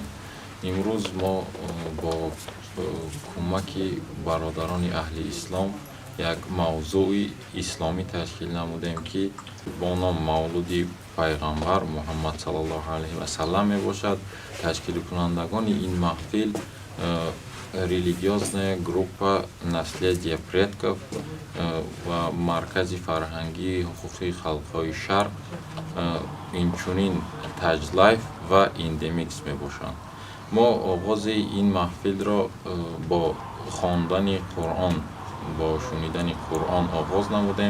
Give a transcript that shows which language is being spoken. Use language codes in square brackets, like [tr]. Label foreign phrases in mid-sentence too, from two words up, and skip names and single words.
[tg] امروز ما با کمک برادران اهل اسلام یک موضوع اسلامی تشکیل نمودیم که با نام مولود پیغمبر محمد صلی الله علیه و سلم می باشد. تشکیل کنندگان این محفل [ru] религиозная группа наследия предков [tg] و مرکز فرهنگی حقوقی خلق‌های شرق اینچنین تاج لایف و ایندمیکس می باشند. ما آغاز این محفل را با خواندن قرآن با شنیدن قرآن آغاز نمودیم.